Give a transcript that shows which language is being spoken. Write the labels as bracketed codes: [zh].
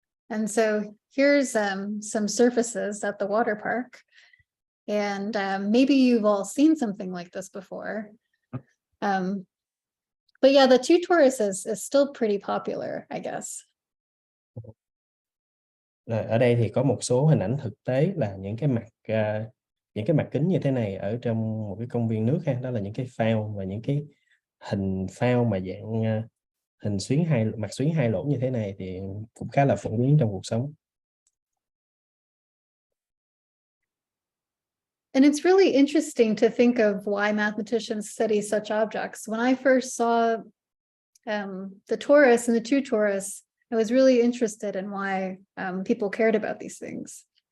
[en] And so here's some surfaces at the water park. And maybe you've all seen something like this before. But yeah, the two toruses is still pretty popular, I guess. [vi] Ở đây thì có một số hình ảnh thực tế là những cái mặt kính như thế này ở trong một cái công viên nước ha, đó là những cái phao và những cái hình phao mà dạng hình mặt xuyến 2 lỗ như thế này thì cũng khá là phổ biến trong cuộc sống. [en] And it's really interesting to think of why mathematicians study such objects. When I first saw the torus and the two torus, I was really interested in why people cared about these things.